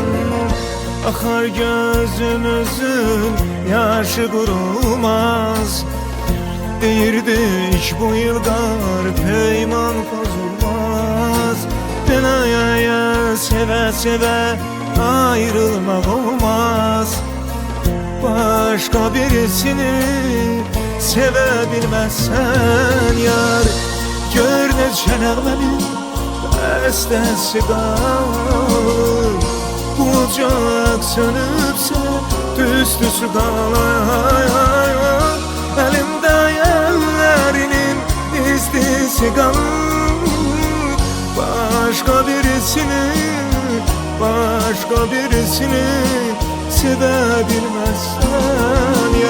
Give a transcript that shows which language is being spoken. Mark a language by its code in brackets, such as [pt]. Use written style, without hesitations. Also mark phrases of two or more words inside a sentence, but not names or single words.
[tr] Akar gözümüzün yaşı kurumaz, [az] deyirdik bu yıllar peyman pozulmaz. [tr] Belaya seve seve ayrılmak olmaz, başka birisini sevebilmezsen yar. [az] Gör neçə nəğmənin bəstəsi qalıb, ocaq sönübsə tüstüsü qalıb. Elimde ellerinin istisi qalıb, [tr] başka birisini sevebilmezsen ya.